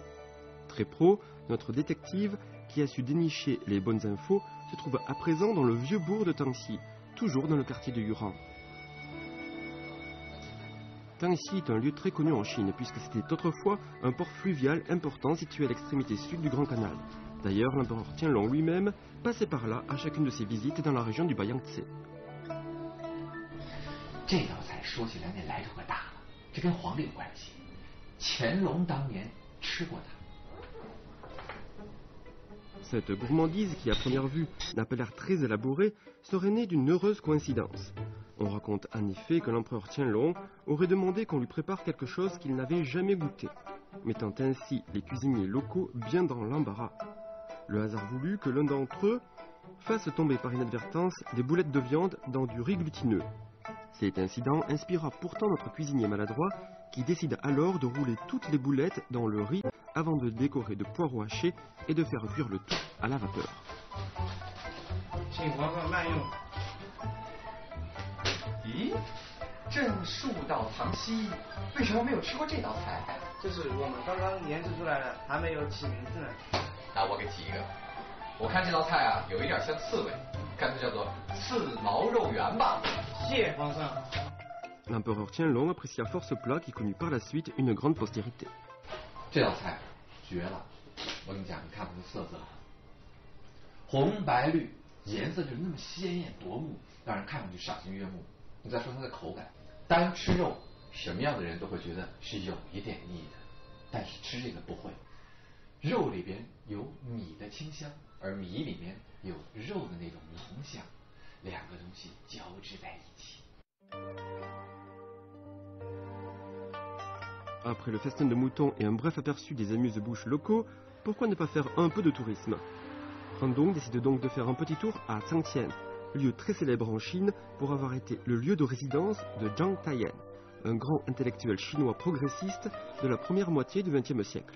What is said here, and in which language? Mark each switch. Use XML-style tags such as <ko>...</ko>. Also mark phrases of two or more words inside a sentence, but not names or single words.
<fr>Très pro, notre détective, qui a su dénicher les bonnes infos, se trouve à présent dans le vieux bourg de Tangxi, toujours dans le quartier de Yuran. Tangxi est un lieu très connu en Chine, puisque c'était autrefois un port fluvial important situé à l'extrémité sud du Grand Canal. D'ailleurs, l'empereur Tianlong lui-même passait par là à chacune de ses visites dans la région du Bayangtze.</fr> <zh>这道菜说起来那来头可大了，这跟皇帝有关系。乾隆当年吃过它。</zh> <fr>Cette gourmandise, qui à première vue n'a pas l'air très élaborée, serait née d'une heureuse coïncidence. On raconte en effet que l'empereur Qianlong aurait demandé qu'on lui prépare quelque chose qu'il n'avait jamais goûté, mettant ainsi les cuisiniers locaux bien dans l'embarras. Le hasard voulut que l'un d'entre eux fasse tomber par inadvertance des boulettes de viande dans du riz glutineux. Cet incident inspira pourtant notre cuisinier maladroit qui décide alors de rouler toutes les boulettes dans le riz avant de le décorer de poireaux hachés et de faire cuire le tout à la vapeur.</fr> <zh>请皇上慢用。咦，朕树到藏稀，为什么没有吃过这道菜？这是我们刚刚研制出来的，还没有起名字呢。那我给起一个，我看这道菜啊，有一点像刺猬，干脆叫做刺毛肉圆吧。谢皇上。</zh> <fr>L'empereur Qianlong apprécia fort ce plat qui connut par la suite une grande postérité.</fr> <zh>这道菜绝了！我跟你讲，你看它的色泽，红白绿，颜色就是那么鲜艳夺目，让人看上去赏心悦目。你再说它的口感，单吃肉，什么样的人都会觉得是有一点腻的，但是吃这个不会。肉里边有米的清香，而米里面有肉的那种浓香，两个东西交织在一起。</zh> <fr>Après le festin de moutons et un bref aperçu des amuse-bouches locaux, pourquoi ne pas faire un peu de tourisme? Randong décide donc de faire un petit tour à Changtian, lieu très célèbre en Chine pour avoir été le lieu de résidence de Zhang Taiyan, un grand intellectuel chinois progressiste de la première moitié du XXe siècle.</fr>